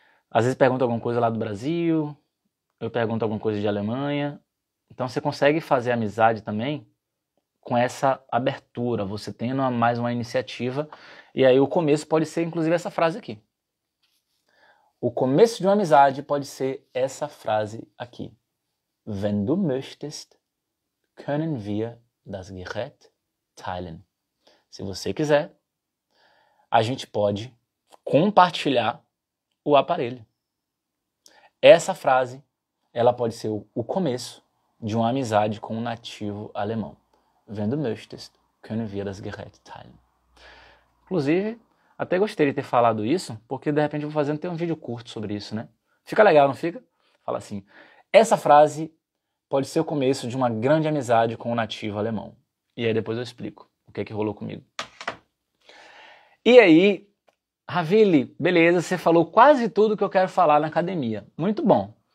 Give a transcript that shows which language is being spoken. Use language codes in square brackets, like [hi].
[pt] Às vezes pergunta alguma coisa lá do Brasil, eu pergunto alguma coisa de Alemanha. Então você consegue fazer amizade também com essa abertura, você tendo mais uma iniciativa. E aí o começo pode ser inclusive essa frase aqui. O começo de uma amizade pode ser essa frase aqui. [de] Wenn du möchtest, können wir das Gerät teilen. [pt] Se você quiser, a gente pode compartilhar o aparelho. Essa frase, ela pode ser o começo de uma amizade com um nativo alemão. [de] Wenn du möchtest, können wir das Gerät teilen. [pt] Inclusive, até gostei de ter falado isso, porque de repente eu vou fazendo ter um vídeo curto sobre isso, né? Fica legal, não fica? Fala assim, essa frase pode ser o começo de uma grande amizade com um nativo alemão. E aí depois eu explico o que é que rolou comigo. E aí, Ravili, beleza, você falou quase tudo que eu quero falar na academia. Muito bom.